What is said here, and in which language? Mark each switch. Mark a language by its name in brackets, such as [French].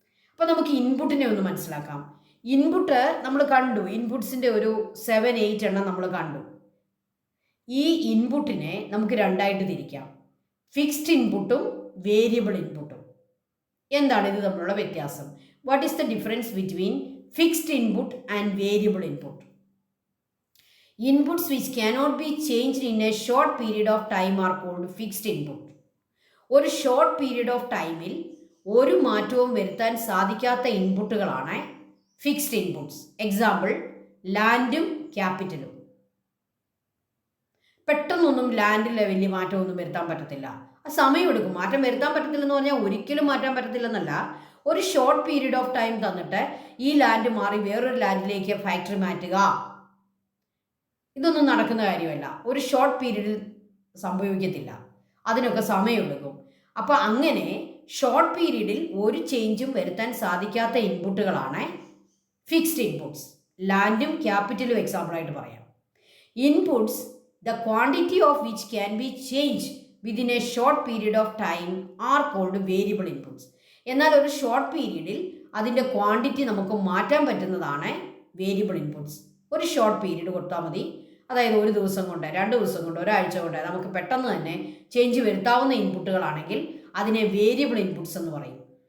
[Malayalam] അപ്പോൾ നമുക്ക് ഇൻപുട്ടിനെ ഒന്ന് മനസ്സിലാക്കാം. ഇൻപുട്ട് നമ്മൾ കണ്ടു, ഇൻപുട്സിൻ്റെ ഒരു 7-8 എണ്ണം നമ്മൾ കണ്ടു. ഈ ഇൻപുട്ടിനെ നമുക്ക് 2ആയിട്ട് തിരിക്കാം, ഫിക്സ്ഡ് ഇൻപുട്ടും വേരിയബിൾ ഇൻപുട്ടും. എന്താണ് ഇത് തമ്മിലുള്ള വ്യത്യാസം? [English] What is the difference between fixed input and variable input? Inputs which cannot be changed in a short period of time are called fixed input. [Malayalam] ഒരു ഷോർട്ട് പീരീഡ് ഓഫ് ടൈമിൽ ഒരു മാറ്റവും വരുത്താൻ സാധിക്കാത്ത ഇൻപുട്ടുകളാണ് ഫിക്സ്ഡ് ഇൻപുട്സ്. എക്സാമ്പിൾ ലാൻഡും ക്യാപിറ്റലും. പെട്ടെന്നൊന്നും ലാൻഡിൽ വലിയ മാറ്റമൊന്നും വരുത്താൻ പറ്റത്തില്ല, ആ സമയമെടുക്കും. മാറ്റം വരുത്താൻ പറ്റത്തില്ലെന്ന് പറഞ്ഞാൽ ഒരിക്കലും മാറ്റാൻ പറ്റത്തില്ലെന്നല്ല, ഒരു ഷോർട്ട് പീരീഡ് ഓഫ് ടൈം തന്നിട്ട് ഈ ലാൻഡ് മാറി വേറൊരു ലാൻഡിലേക്ക് ഫാക്ടറി മാറ്റുക, ഇതൊന്നും നടക്കുന്ന കാര്യമല്ല. ഒരു ഷോർട്ട് പീരീഡിൽ സംഭവിക്കത്തില്ല, അതിനൊക്കെ സമയമെടുക്കും. അപ്പോൾ അങ്ങനെ ഷോർട്ട് പീരീഡിൽ ഒരു ചേഞ്ചും വരുത്താൻ സാധിക്കാത്ത ഇൻപുട്ടുകളാണ് ഫിക്സ്ഡ് ഇൻപുട്സ്. ലാൻഡും ക്യാപിറ്റലും എക്സാമ്പിളായിട്ട് പറയാം. [English] Inputs the quantity of which can be changed within a short period of time are called variable inputs. [Malayalam] എന്നാൽ ഒരു ഷോർട്ട് പീരീഡിൽ അതിൻ്റെ ക്വാണ്ടിറ്റി നമുക്ക് മാറ്റാൻ പറ്റുന്നതാണ് വേരിയബിൾ ഇൻപുട്സ്. ഒരു ഷോർട്ട് പീരീഡ് കൊടുത്താൽ മതി, അതായത് ഒരു ദിവസം കൊണ്ട്, 2 ദിവസം കൊണ്ട്, ഒരാഴ്ച കൊണ്ട് നമുക്ക് പെട്ടെന്ന് തന്നെ ചേഞ്ച് വരുത്താവുന്ന ഇൻപുട്ടുകളാണെങ്കിൽ അതിനെ വേരിയബിൾ ഇൻപുട്സ് എന്ന് പറയും.